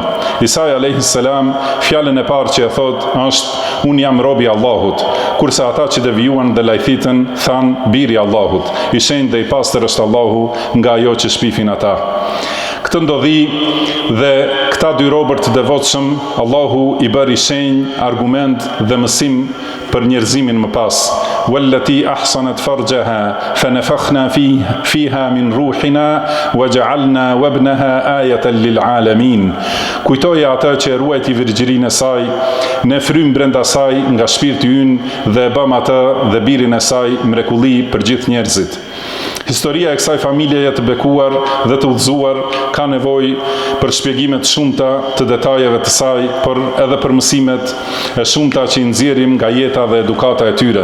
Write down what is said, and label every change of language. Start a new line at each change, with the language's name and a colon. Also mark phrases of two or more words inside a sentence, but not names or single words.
Albanian: Isa
Arabic: عليه السلام,
Albanian: fjalën e parë që e thot është unë jam robi Allahut, kurse ata që devijuan dhe lajthitën thanë biri Allahut, i shenjtë dhe i pastër është Allahu nga ajo që shpifin ata. Këtë ndodhi dhe këta dy robër të devotshëm, Allahu i bëri shenjë, argument dhe mësim për njerëzimin më pas.
Arabic: والتي أحصنت فرجها فنفخنا فيها من روحنا وجعلنا وابنها آية للعالمين.
Albanian: Kujtoje atë që e ruajti virgjërinë e saj, ne frym brenda saj nga shpirti ynë dhe e bëm atë dhe birin e saj mrekulli për gjithë njerëzit. Historia e kësaj familjeje të bekuar dhe të udhëzuar ka nevojë për shpjegime të shumta të detajeve të saj, por edhe për mësimet e shumta që i nxjerrim nga jeta dhe edukata e tyre.